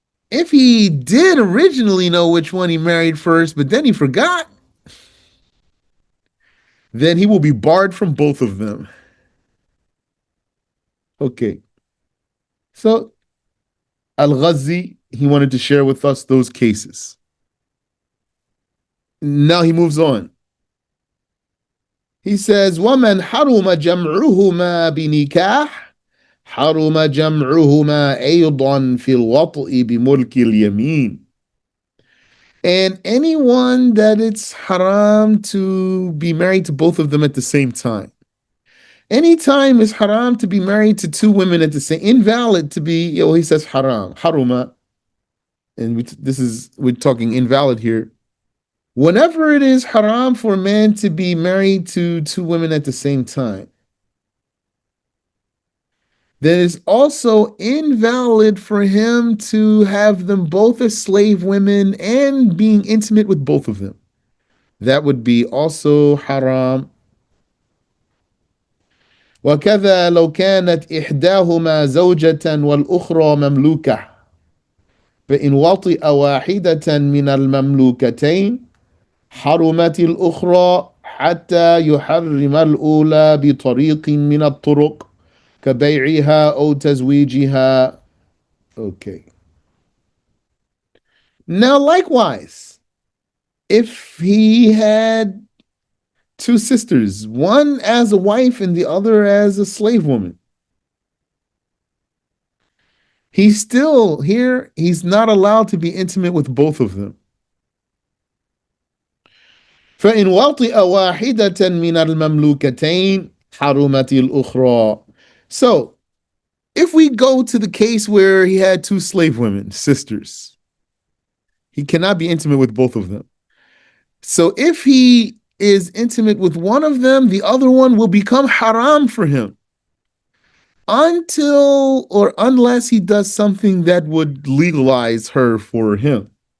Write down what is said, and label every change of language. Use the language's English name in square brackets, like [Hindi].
[English] If he did originally know which one he married first, but then he forgot, then he will be barred from both of them. Okay. So, Al-Ghazzi, he wanted to share with us those cases. Now he moves on. He says, [Arabic] وَمَنْ حَرُمَ جَمْعُهُمَا بِنِكَاحٍ حَرُمَ جَمْعُهُمَا أَيْضًا فِي الْوَطْءِ بِمُلْكِ الْيَمِينِ. [English] And anyone that it's haram to be married to both of them at the same time, Anytime it's haram to be married to two women at the same, invalid to be, he says haram, haruma, and we're talking invalid here. Whenever it is haram for a man to be married to two women at the same time, then it's also invalid for him to have them both as slave women and being intimate with both of them. That would be also haram. [Arabic] وكذا لو كانت إحداهما زوجة والأخرى مملوكة فإن وطئ واحدة من المملوكتين حرمت الأخرى حتى يحرم الأولى بطريق من الطرق كبيعها أو تزويجها. [English] Okay. Now, likewise, if he had two sisters, one as a wife and the other as a slave woman, he's still here, he's not allowed to be intimate with both of them. [Arabic] فإن وطئ واحدة من المملوكتين حرمت الأخرى. [English] So, if we go to the case where he had two slave women, sisters, he cannot be intimate with both of them. So if he is intimate with one of them, the other one will become haram for him until or unless he does something that would legalize her for him.